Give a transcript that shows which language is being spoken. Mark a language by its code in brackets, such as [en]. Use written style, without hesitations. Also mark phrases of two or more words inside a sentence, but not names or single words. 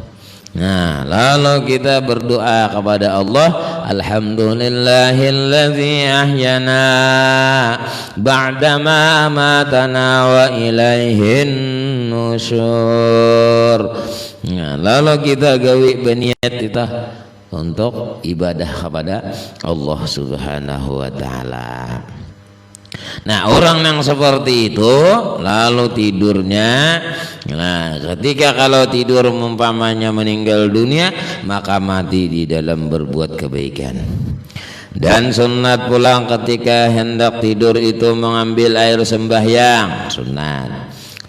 [id] Nah lalu kita berdoa kepada Allah, [ar] الحمد لله الذي أحيانا بعد ما أماتنا وإليه النشور. [id] Nah, lalu kita gawi berniat kita untuk ibadah kepada Allah [ar] سبحانه وتعالى. [id] Nah orang yang seperti itu lalu tidurnya, nah ketika kalau tidur umpamanya meninggal dunia, maka mati di dalam berbuat kebaikan. Dan sunat pulang ketika hendak tidur itu mengambil air sembahyang, sunat.